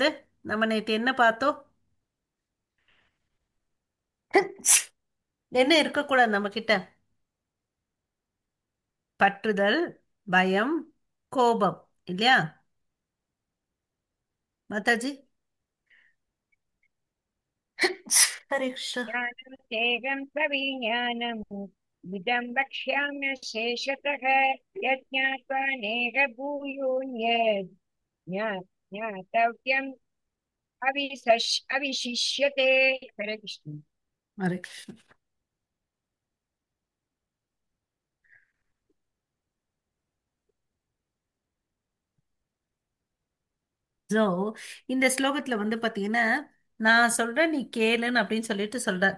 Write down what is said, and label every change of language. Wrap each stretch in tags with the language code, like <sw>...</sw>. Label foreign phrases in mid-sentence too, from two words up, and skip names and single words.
<ta>நம்ம நேற்று என்ன பார்த்தோம்? என்ன இருக்கக்கூடாது நம்ம கிட்ட? பற்றுதல், பயம், கோபம் இல்லையா? மாதாஜி,</ta> <sa>हरे कृष्ण. ज्ञानं तेगं सविज्ञानम् इदं वक्ष्याम्यशेषतः यज्ञात्वा नेह भूयोऽन्यत् ज्ञातव्यम् अविशिष्यते। हरे कृष्ण। हरे कृष्ण.</sa> <ta>ஸோ இந்த ஸ்லோகத்துல வந்து பாத்தீங்கன்னா நான் சொல்றேன் நீ கேளுன்னு அப்படின்னு சொல்லிட்டு சொல்றார்.</ta>